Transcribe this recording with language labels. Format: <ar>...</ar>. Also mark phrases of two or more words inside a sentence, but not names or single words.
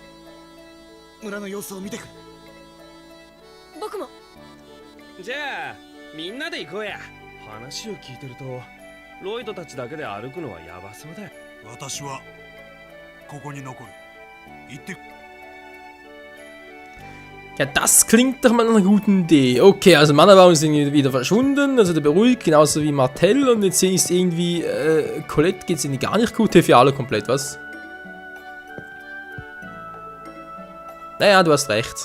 <ja>村の様子を見てくる。僕も。じゃあみんなで行こうや。話を聞いてるとロイドたちだけで歩くのはヤバそうだよ。私はここに残る。行って。</ja> <de>Ja, das klingt doch mal nach einer guten Idee. Okay, also Mannerbaum ist irgendwie wieder verschwunden, also der beruhigt, genauso wie Martell. Und jetzt sehe ich es irgendwie, Colette geht es irgendwie gar nicht gut. Für alle komplett, was? Naja, du hast recht.</de>